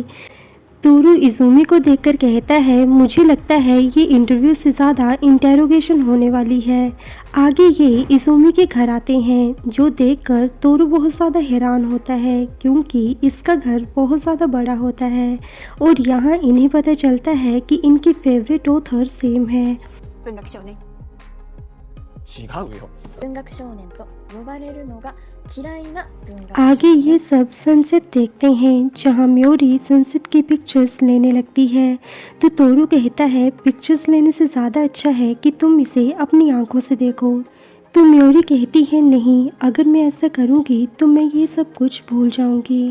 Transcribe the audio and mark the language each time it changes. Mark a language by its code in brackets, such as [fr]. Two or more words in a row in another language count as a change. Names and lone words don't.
[hi] तोरू इज़ूमी को देखकर कहता है मुझे लगता है ये इंटरव्यू से ज़्यादा इंटेरोगेशन होने वाली है। आगे ये इज़ूमी के घर आते हैं, जो देखकर तोरू बहुत ज़्यादा हैरान होता है, क्योंकि इसका घर बहुत ज़्यादा बड़ा होता है और यहाँ इन्हें पता चलता है कि इनकी [en] favorite author [hi] सेम है। [ja] 文学少年違うよ。文学少年と呼ばれるのが嫌いな文学 [hi] आगे ये सब सनसेट देखते हैं, जहाँ म्योरी सनसेट की पिक्चर्स लेने लगती है। तो तोरू कहता है पिक्चर्स लेने से ज़्यादा अच्छा है कि तुम इसे अपनी आंखों से देखो। तो म्योरी कहती है नहीं, अगर मैं ऐसा करूँगी तो मैं ये सब कुछ भूल जाऊँगी।